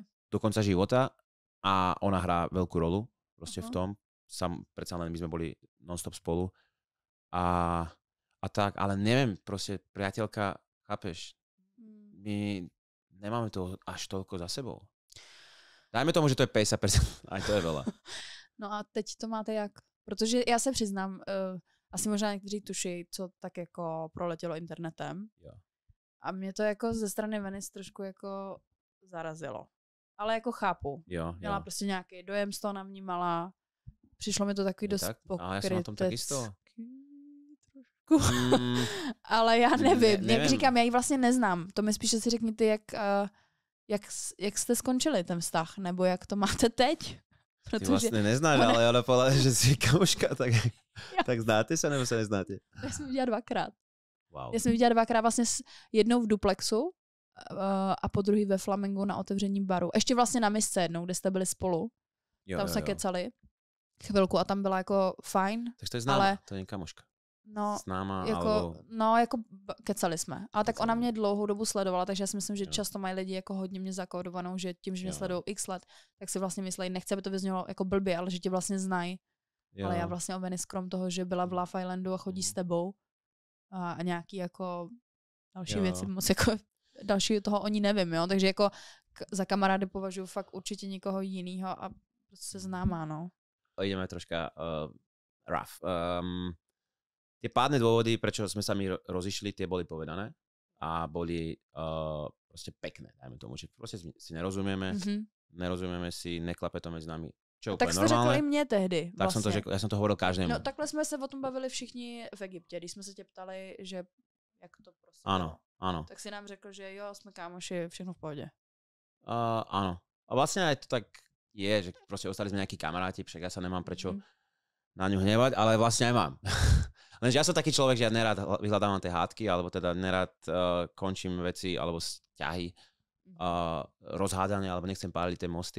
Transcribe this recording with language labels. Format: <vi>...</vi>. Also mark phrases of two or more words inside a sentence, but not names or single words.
<sk>do konca života a ona hrá veľkú rolu proste v tom. Predsa len my sme boli non-stop spolu a tak, ale neviem, proste priateľka, chápeš, my nemáme to až toľko za sebou. Dajme tomu, že to je 50%, aj to je veľa.</sk> <cs>No a teď to máte jak? Protože já se přiznám, asi možná někteří tuší, co tak jako proletělo internetem. Jo. A mě to jako ze strany Venice trošku jako zarazilo. Ale jako chápu. Měla prostě nějaký dojem z toho navnímala. Přišlo mi to takový dost pokrytecký. Ale já jsem na tom tak jisto. Ale já nevím. Jak říkám, já ji vlastně neznám. To mi spíše si řekni ty, jak jste skončili ten vztah, nebo jak to máte teď.</cs> <sk>Ty vlastne neznáš, ale ona povedala, že si kamoška, tak znáte sa, nebo sa neznáte? Ja som videla 2-krát. Wow. Ja som videla</sk> <cs>2-krát vlastne jednou v Duplexu a po druhý ve Flamingu na otevření baru. Ještě vlastně na misce jednou, kde jste byli spolu. Tam se kecali chvilku a tam byla jako fajn.</cs> <sk>Takže to je známa, to je kamoška.</sk> <cs>No, známa, jako kecali jsme. Ale tak ona mě dlouhou dobu sledovala, takže já si myslím, že často mají lidi jako hodně mě zakódovanou, že tím, že mě sledují x let, tak si vlastně myslejí, nechce, aby to vyznělo jako blbě, ale že tě vlastně znají. Ale já vlastně o Venice krom toho, že byla v Love Islandu a chodí s tebou a nějaký jako další věci moc jako další toho oni nevím, jo. Takže jako za kamarády považuji fakt určitě někoho jiného a prostě se známá, no.</cs> <sk>Ideme troška rough. Tie pádne dôvody, prečo sme sa my rozišli, tie boli povedané a boli proste pekné, dajme tomu, že proste si nerozumieme, nerozumieme si,</sk> <cs>neklape to mezi nami.</cs> <sk>Čo</sk> <cs>tak jste řekl i mě tehdy. Tak jsem to řekl, já jsem to</cs> <sk>hovoril každému.</sk> <cs>No takhle jsme se o tom bavili všichni v Egyptě, když jsme se tě ptali, že jak to prostě</cs> <sk>Áno.</sk> <cs>Tak si nám řekl, že jo, jsme kámoši, všechno v pohodě.</cs> <sk>Áno. A vlastne aj to tak je, že proste ostali sme nejakí kamaráti, však ja sa nemám prečo na ňu hnevať, ale vlastne aj mám. Lenže ja som taký človek, že ja nerad vyhľadávam tie hádky, alebo teda nerad končím veci, alebo vzťahy rozhádania, alebo nechcem páliť tie mosty.</sk>